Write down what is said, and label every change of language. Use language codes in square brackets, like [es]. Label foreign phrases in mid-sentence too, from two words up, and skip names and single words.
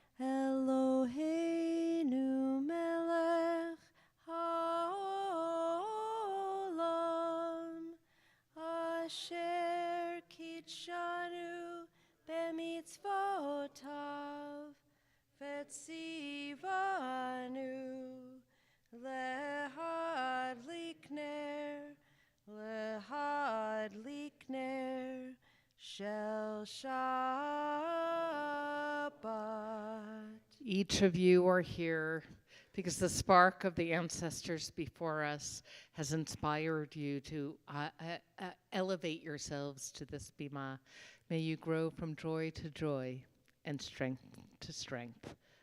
[he] אלוהינו מלך העולם אשר קידשנו במצוותיו וציוונו להדליק נר להדליק נר של שבת. [en] Each of you are here because the spark of the ancestors before us has inspired you to elevate yourselves to this bima. May you grow from joy to joy and strength to strength.